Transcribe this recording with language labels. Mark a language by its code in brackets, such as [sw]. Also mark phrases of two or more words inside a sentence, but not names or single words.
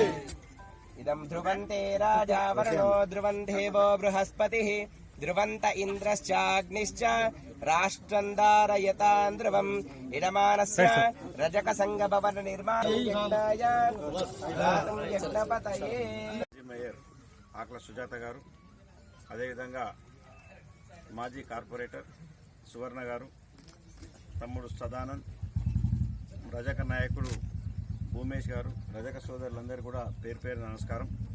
[sa] इदं ध्रुवन्ते राजा वरुणो ध्रुवं देवो बृहस्पतिः ध्रुवन्त इन्द्रश्चाग्निश्च राष्ट्रं धारयतां ध्रुवम् इडमानस्य रजकसंगभवन निर्माणाय यज्ञपतये। [te] మేయర్ ఆకుల సుజాత గారు, అదేవిధంగా మాజీ కార్పొరేటర్ సువర్ణ గారు, తమ్ముడు సదానంద్, రజక నాయకుడు భూమేష్ గారు, రజక సోదరులందరూ కూడా పేరు పేరు నమస్కారం.